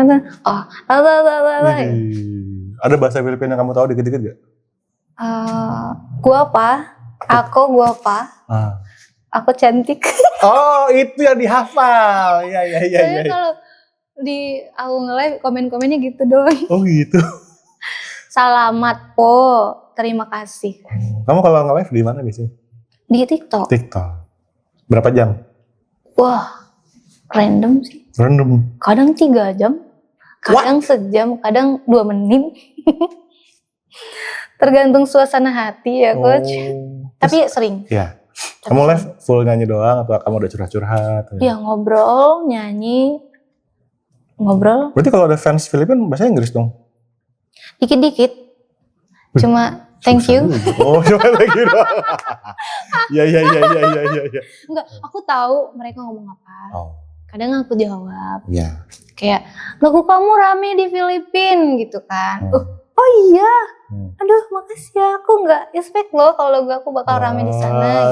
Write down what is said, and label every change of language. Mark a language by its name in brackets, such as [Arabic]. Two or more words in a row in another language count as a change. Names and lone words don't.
[Indonesian] Ada bahasa Filipina yang kamu tahu dikit-dikit gak? Gua apa? Aku cantik. Oh, itu yang dihafal. Iya. Soalnya kalau di aku nge-live komen-komennya gitu doang. Oh gitu. [Filipino] Salamat po, [Indonesian] terima kasih. Kamu kalau nge-live di mana biasanya? Di TikTok. Berapa jam? Wah, random sih. Random. Kadang 3 jam, kadang sejam, kadang 2 menit. Tergantung suasana hati ya, Coach. Tapi sering. Iya. Kamu live full nyanyi doang atau kamu udah curhat-curhat? Iya, ngobrol, nyanyi, ngobrol. Berarti kalau ada fans Filipina bahasa Inggris dong? Dikit-dikit. Cuma [English] thank you. [Indonesian] Oh, cuma [English] thank you [Indonesian] doang. Iya. Enggak, aku tahu mereka ngomong apa. Kadang aku jawab. Iya. Kayak, lagu kamu rame di Filipina gitu kan. Oh iya. Aduh, makasih ya. Aku nggak expect loh kalau lagu aku bakal rame di sana.